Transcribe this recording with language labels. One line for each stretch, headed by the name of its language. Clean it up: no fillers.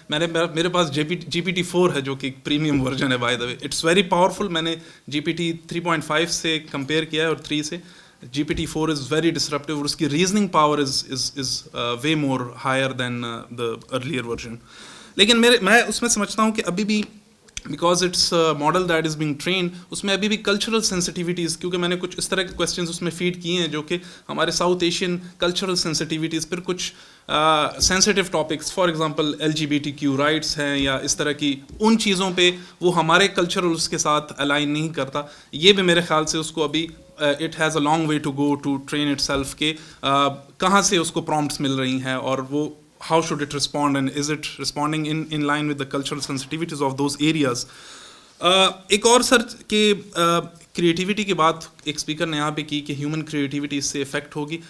Hindi: And मेरे पास GPT-4 है जो कि प्रीमियम वर्जन है,
English: By the way it's very powerful.
Hindi: मैंने GPT 3.5 से कंपेयर किया है और 3 से.
English: GPT-4 is very disruptive
Hindi: और उसकी
English: reasoning power is way more higher than the earlier version.
Hindi: लेकिन मैं उसमें समझता हूँ कि अभी भी
English: because it's a model that is being trained,
Hindi: उसमें अभी भी cultural sensitivities, क्योंकि मैंने कुछ इस तरह के questions उसमें feed किए हैं जो कि हमारे South Asian cultural sensitivities, फिर कुछ sensitive topics,
English: for example LGBTQ rights
Hindi: हैं या इस तरह की उन चीज़ों पे वो हमारे cultural उसके साथ align नहीं करता. ये भी मेरे ख्याल से उसको अभी
English: it has a long way to go to train itself
Hindi: के कहाँ से उसको prompts मिल रही हैं और वो
English: how should it respond and is it responding in line with the cultural sensitivities of those areas.
Hindi: एक और सर कि क्रिएटिविटी की बात एक स्पीकर ने यहाँ पे की कि ह्यूमन क्रिएटिविटी इससे इफेक्ट होगी.